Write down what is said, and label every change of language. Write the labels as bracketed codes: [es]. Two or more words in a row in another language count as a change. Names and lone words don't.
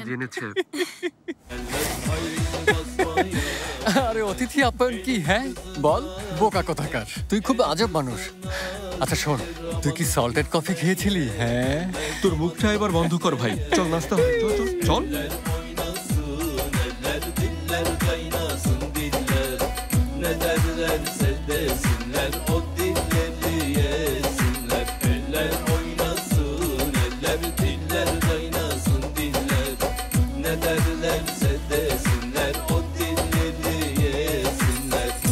[bn] জেনেছে। আরে অতিথি আপ্যায়ন কি? হ্যাঁ বল, বোকা কোথাকার, তুই খুব আজব মানুষ। আচ্ছা শোন, তুই কি সল্টেড কফি খেয়েছিলি? হ্যাঁ, তোর মুখটা এবার বন্ধ কর ভাই, চল নাস্তা হবে, চল চল চল। [tr] Diller kaynasın diller. Ne derlerse desinler, o dilleri yesinler. Eller oynasın eller, diller kaynasın diller. Ne derlerse desinler, o dilleri yesinler.